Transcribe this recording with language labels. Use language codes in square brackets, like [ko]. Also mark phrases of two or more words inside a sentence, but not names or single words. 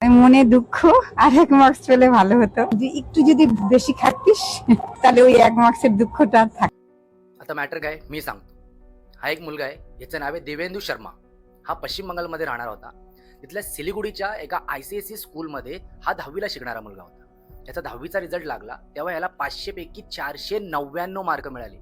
[bn] মনে দুঃখ আর 1 মার্কস পেলে ভালো হতো, একটু যদি বেশি খাটতিস তাহলে ওই 1 মার্কসের দুঃখটা আর থাকতো। [mr] आता मॅटर काय मी सांगतो. हा एक मुलगा आहे, याचं नाव आहे देवेंदू शर्मा. हा पश्चिम बंगालमध्ये राहणार होता. तिथल्या सिलिगुडीच्या एका ICSE स्कूलमध्ये हा 10वीला शिकणारा मुलगा होता. त्याचा 10वीचा रिझल्ट लागला तेव्हा याला 500 पैकी 499 मार्क मिळाले.